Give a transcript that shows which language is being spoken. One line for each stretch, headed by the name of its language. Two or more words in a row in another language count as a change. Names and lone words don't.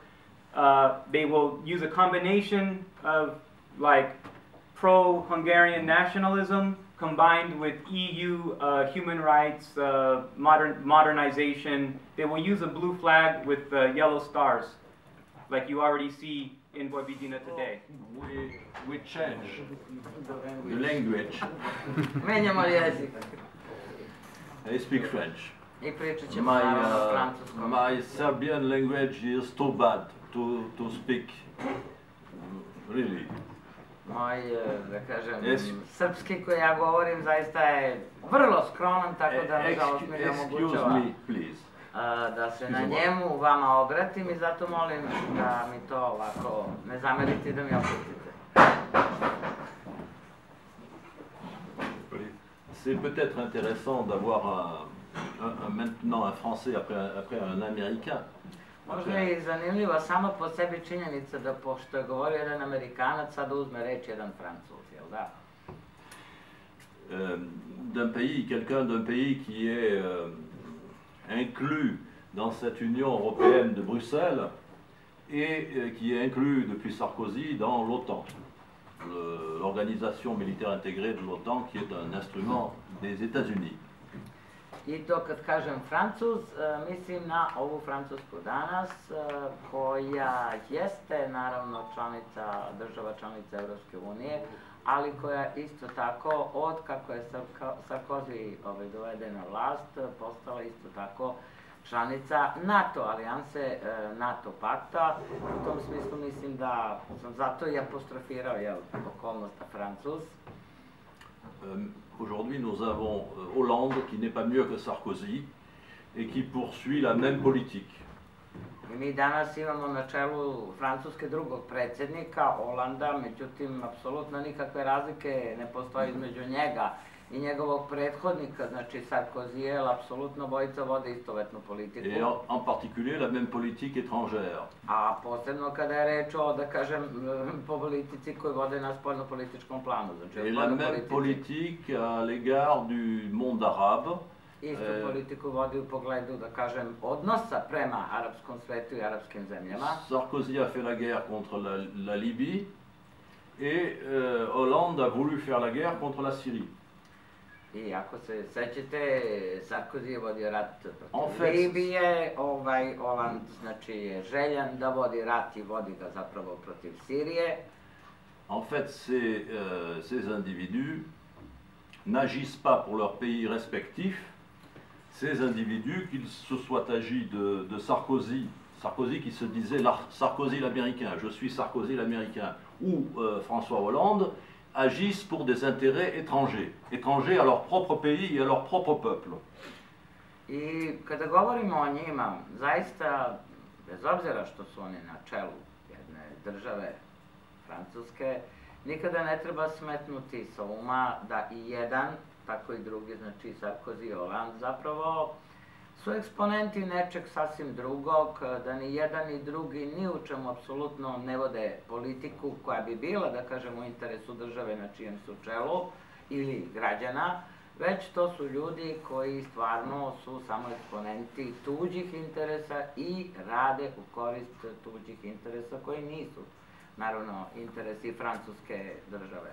English: They will use a combination of like pro-Hungarian nationalism combined with EU human rights, modernization. They will use a blue flag with yellow stars, like you already see in Vojvodina today. We change the language.
Serbian: Menjamo jezik.
English: I speak French.
Serbian: I pričat ćemo naravno francuskom.
English: My Serbian language is too bad to speak, really.
Serbian: Moj, da kažem, srpski koji ja govorim zaista je vrlo skroman, tako da nažalost mi ne omogućava da se na njemu vama obratim i zato molim da mi to ovako ne zamerite i da mi opustite.
French: C'est peut-être intéressant d'avoir maintenant un Français après un Américain.
Serbian: Možda je i zanimljiva sama po sebi činjenica da pošto je govorio jedan Amerikanac, sada uzme reč jedan Francuz, jel da?
French: Quelqu'un d'un pays qui est inclus dans cette Union européenne de Bruxelles et qui est inclus depuis Sarkozy dans l'OTAN, l'organisation militaire intégrée de l'OTAN qui est un instrument des États-Unis.
Serbian: I to kad kažem Francuz, mislim na ovu Francusku danas, koja jeste naravno država članica Evropske unije, ali koja isto tako, od kako je Sarkozy doveden na vlast, postala isto tako članica NATO alijanse, NATO pakta. U tom smislu mislim da sam zato i apostrofirao okolnost Francuz.
French: Aujourd'hui, nous avons Hollande qui n'est pas mieux que Sarkozy et qui poursuit la même politique.
Serbian: I mi danas imamo na čelu Francuske drugog predsjednika, Holanda, međutim, apsolutno nikakve razlike ne postoje između njega i njegovog prethodnika, znači Sarkozy, apsolutno bojica vode istovetnu politiku.
French: Et en particulier la même politique étrangère.
Serbian: A posebno kada je reč o, da kažem, politici koji vode na spoljno-političkom planu.
French: Et la même politique à l'égard du monde arabe.
Serbian: Istu politiku vodi u pogledu, da kažem, odnosa prema arapskom svetu i arapskim zemljama.
French: Sarkozy a fait la guerre contre la Libye. et Hollande a voulu faire la guerre contre la Syrie.
Serbian: I ako se sećate, Sarkozy je vodio rat En protiv fait, Libije, Hollande znači je željan da vodi rat i vodi ga zapravo protiv Sirije.
French: En fait, ces individus n'agissent pas pour leur pays respectif. Ces individus, qu'il se soit agi de Sarkozy, Sarkozy qui se disait Sarkozy l'américain, je suis Sarkozy l'américain, ou François Hollande, agissent pour des intérêts étrangers, étrangers à leur propre pays et à leur propre peuple.
Serbian: I kada govorimo o njima, zaista, bez obzira što su oni na čelu jedne države, Francuske, nikada ne treba smetnuti sa uma da i jedan, tako i drugi, znači Sarkozy i Hollande, zapravo su eksponenti nečeg sasvim drugog, da ni jedan ni drugi ni u čemu apsolutno ne vode politiku koja bi bila, da kažem, u interesu države na čijem su čelu ili građana, već to su ljudi koji stvarno su samo eksponenti tuđih interesa i rade u korist tuđih interesa koji nisu, naravno, interesi francuske države.